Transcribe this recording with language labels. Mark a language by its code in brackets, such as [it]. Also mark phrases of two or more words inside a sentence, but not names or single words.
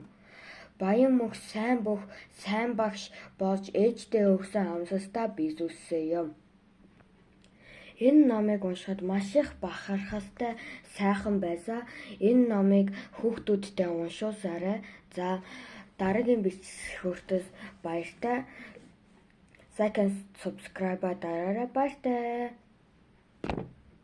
[mn] Баян-Мөнх сайн багш болж ээждээ өгсөн амлалтаа биелүүлсэн юм. Энэ номыг уншихад маш их бахархалтай сайхан байсан. Энэ номыг хүүхдүүддээ уншуулсарай. За дараагийн бичлэг хүртэл баяртай. [en] Like and subscribe дараарай. [mn] Баяртай.